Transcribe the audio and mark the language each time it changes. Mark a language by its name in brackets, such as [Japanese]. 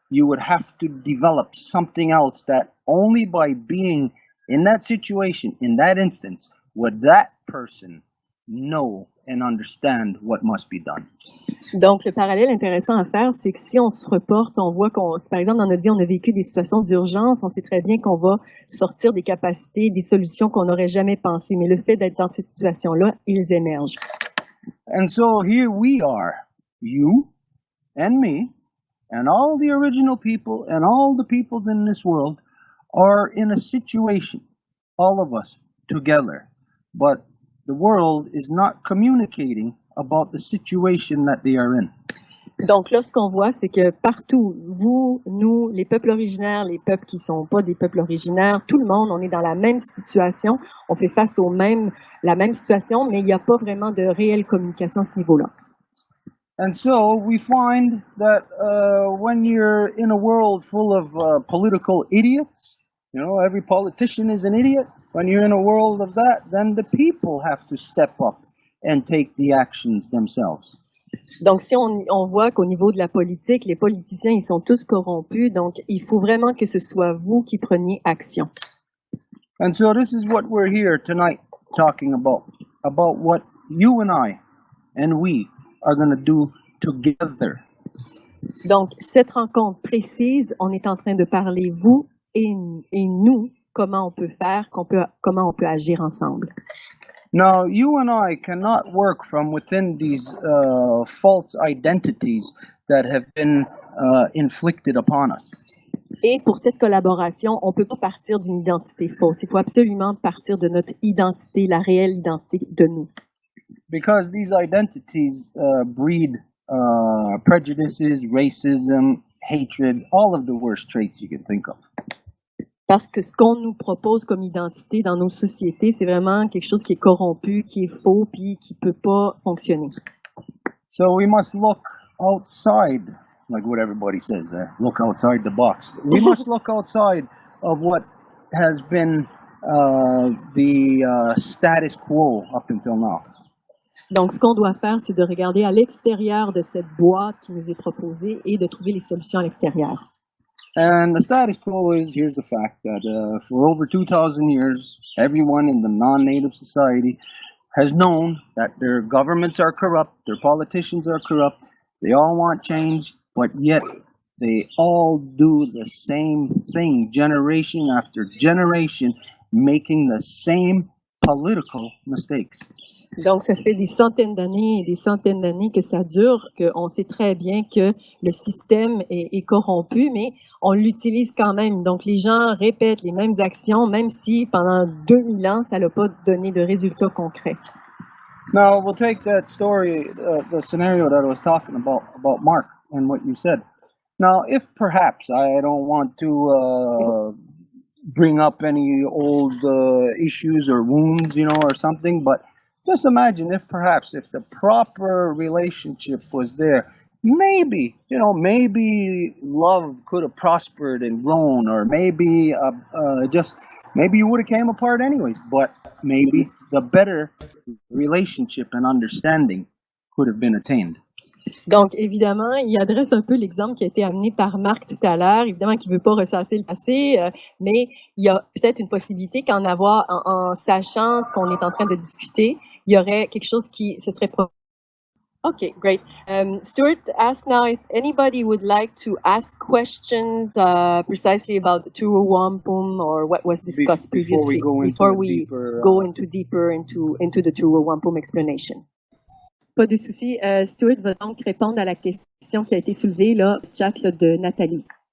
[English] You would have to develop something else that only by being in that situation, in that instance, would that person know and understand what must be done. [French] Donc, le parallèle intéressant à faire, c'est que si on se reporte, on voit par exemple, dans notre vie, on a vécu des situations d'urgence, on sait très bien qu'on va sortir des capacités, des solutions qu'on n'aurait jamais pensées. Mais le fait d'être dans cette situation-là, ils émergent. [English] And so here we are, you and me, and all the original people and all the peoples in this world are in a situation, all of us together. But the world is not communicating about the situation that they are in. [French] Donc là, ce qu'on voit, c'est que partout, vous, nous, les peuples originaires, les peuples qui sont pas des peuples originaires, tout le monde, on est dans la même situation, on fait face la même situation, mais il n'y a pas vraiment de réelle communication à ce niveau-là. [English] And so we find that when you're in a world full of political idiots, you know, every politician is an idiot. When you're in a world of that, then the people have to step up and take the actions themselves. [French] Donc, si on voit qu'au niveau de la politique, les politiciens, ils sont tous corrompus, donc il faut vraiment que ce soit vous qui preniez action. [English] And so this is what we're here tonight talking about what you and I and we are going to do together. [French] Donc, cette rencontre précise, on est en train de parler vous et nous, comment on peut faire, comment on peut agir ensemble. [English] Now, you and I cannot work from within these false identities that have been inflicted upon us. [French] Et pour cette collaboration, on ne peut pas partir d'une identité fausse. Il faut absolument partir de notre identité, la réelle identité de nous. [English] Because these identities breed prejudices, racism, hatred, all of the worst traits you can think of. [French] Parce que ce qu'on nous propose comme identité dans nos sociétés, c'est vraiment quelque chose qui est corrompu, qui est faux, puis qui peut pas fonctionner. [English] So we must look outside, like what everybody says, look outside the box. We must look outside of what has been the status quo up until now. [French] Donc, ce qu'on doit faire, c'est de regarder à l'extérieur de cette boîte qui nous est proposée et de trouver les solutions à l'extérieur. [English] And the status quo is, here's the fact, that for over 2,000 years, everyone in the non-native society has known that their governments are corrupt, their politicians are corrupt, they all want change, but yet they all do the same thing, generation after generation, making the same political mistakes. [French] Donc, ça fait des centaines d'années et des centaines d'années que ça dure, qu'on sait très bien que le système est corrompu, mais on l'utilise quand même. Donc, les gens répètent les mêmes actions, même si pendant 2000 ans, ça n'a pas donné de résultats concrets. [English] Now, we'll take that story, the scenario that I was talking about Mark and what you said. Now, if perhaps, I don't want to bring up any old issues or wounds, you know, or something, but just imagine if the proper relationship was there, maybe love could have prospered and grown, or maybe maybe you would have came apart anyways, but maybe the better relationship and understanding could have been attained. [French] Donc, évidemment, il adresse un peu l'exemple qui a été amené par Marc tout à l'heure, évidemment qu'il ne veut pas ressasser le passé, mais il y a peut-être une possibilité en sachant ce qu'on est en train de discuter, il y aurait quelque chose qui se serait produit. [English] Okay, great. Stuart asked now if anybody would like to ask questions precisely about the tour Wampum or what was discussed previously before we go into deeper into the tour Wampum explanation. [French] Pas de souci. Stuart va donc répondre à la question qui a été soulevée là, chat là, de Nathalie.